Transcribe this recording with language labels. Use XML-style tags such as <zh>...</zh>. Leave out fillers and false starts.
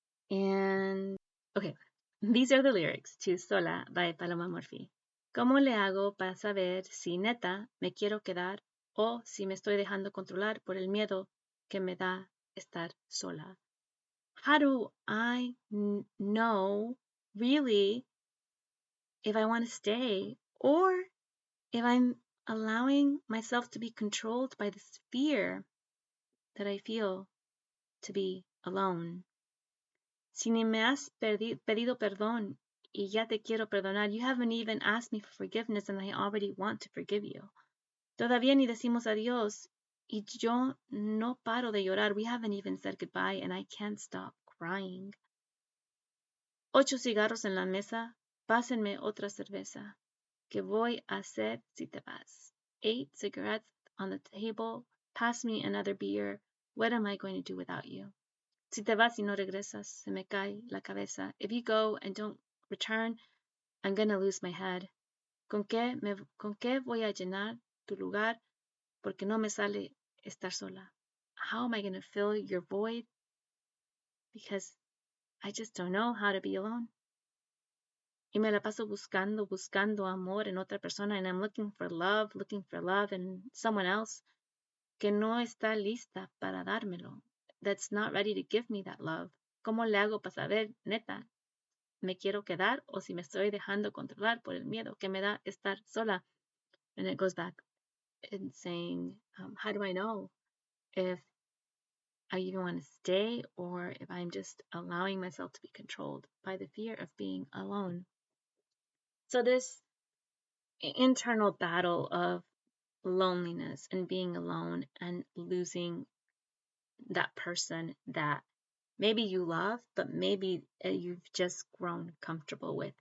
<en>And, okay, these are the lyrics to Sola by Paloma Morphy.</en> <es>¿Cómo le hago para saber si neta me quiero quedar o si me estoy dejando controlar por el miedo que me da estar sola?</es> <en>How do I know really if I want to stay or if I'm allowing myself to be controlled by this fear that I feel to be alone?</en> <es>Si ni me has pedido perdón y ya te quiero perdonar,</es> <en>you haven't even asked me for forgiveness and I already want to forgive you.</en> <es>Todavía ni decimos adiós y yo no paro de llorar.</es> <en>We haven't even said goodbye and I can't stop crying.</en> <es>8 cigarros en la mesa, pásenme otra cerveza. ¿Qué voy a hacer si te vas?</es> <en>8 cigarettes on the table, pass me another beer. What am I going to do without you?</en> <es>Si te vas y no regresas, se me cae la cabeza.</es> <en>If you go and don't return, I'm gonna lose my head.</en> <es>¿Con qué voy a llenar tu lugar? Porque no me sale estar sola.</es> <en>How am I gonna fill your void? Because I just don't know how to be alone.</en> <es>Y me la paso buscando amor en otra persona,</es> <en>and I'm looking for love in someone else</en> <es>que no está lista para dármelo.</es> <en>That's not ready to give me that love.</en> <es>¿Cómo le hago para saber, neta, me quiero quedar o si me estoy dejando controlar por el miedo que me da estar sola?</es> <en>And it goes back and saying, how do I know if I even want to stay or if I'm just allowing myself to be controlled by the fear of being alone? So this internal battle of loneliness and being alone and losing that person that maybe you love, but maybe you've just grown comfortable with.</en>